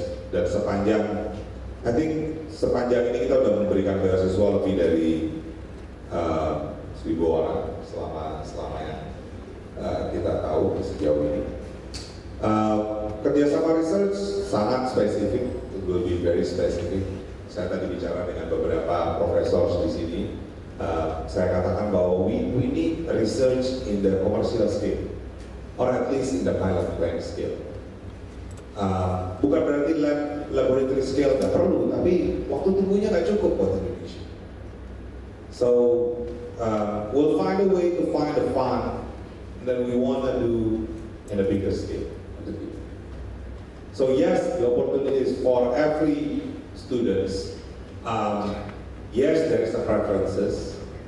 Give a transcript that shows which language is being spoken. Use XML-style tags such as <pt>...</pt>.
<id>Dan sepanjang,</id> <en>I think</en> <id>sepanjang ini kita sudah memberikan beasiswa lebih dari 1.000 orang selama yang kita tahu sejauh ini. Kerjasama research sangat spesifik,</id> <en>it will be very specific.</en> <id>Saya tadi bicara dengan beberapa profesor di sini. Saya katakan bahwa</id> <en>we need research in the commercial scale, or at least in the pilot plant scale.</en> <id>Bukan berarti laboratory scale nggak perlu, tapi waktu tunggunya nggak cukup buat Indonesia.</id> <en>So we'll find a way to find a fund that we want to do in a bigger scale. So yes, the opportunities for every students. Yes, there is a preferences.</en>